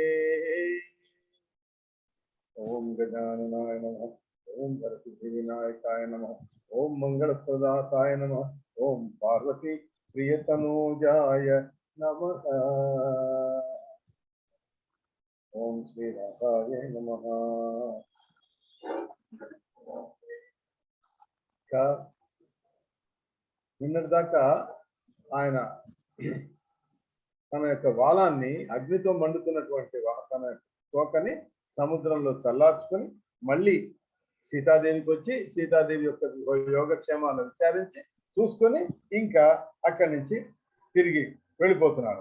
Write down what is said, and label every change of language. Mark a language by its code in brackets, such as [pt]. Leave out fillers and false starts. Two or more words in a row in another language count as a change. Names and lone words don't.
[sa] ओम गजाननाय नमः। ओम भरतसिद्धिविनायकाय नमः। ओम मंगलप्रदाताय नमः। ओम पार्वती प्रियतनूजाय नमः। ओम श्री राधाय नमः। [te] నిన్నటిదాకా ఆయన తన యొక్క వాలాన్ని అగ్నితో మండుతున్నటువంటి తన తోకని సముద్రంలో చల్లార్చుకొని మళ్ళీ సీతాదేవికి వచ్చి సీతాదేవి యొక్క యోగక్షేమాలను విచారించి చూసుకొని ఇంకా అక్కడి నుంచి తిరిగి వెళ్ళిపోతున్నాడు.